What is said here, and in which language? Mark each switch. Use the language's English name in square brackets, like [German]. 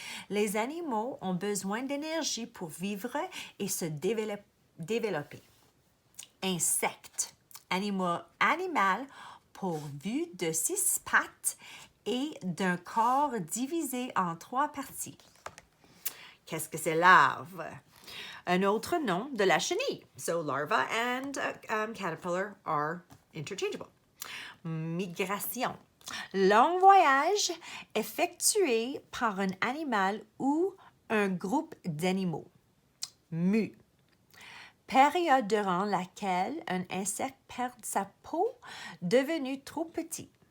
[French] Les animaux ont besoin d'énergie pour vivre et se développer. Insecte, animal pourvu de 6 pattes et d'un corps divisé en 3 parties. Qu'est-ce que c'est larve? Un autre nom de la chenille. [English] So larva and caterpillar are interchangeable. [French] Migration. Long voyage effectué par un animal ou un groupe d'animaux. Mue. Période durant laquelle un insecte perd sa peau devenue trop petit.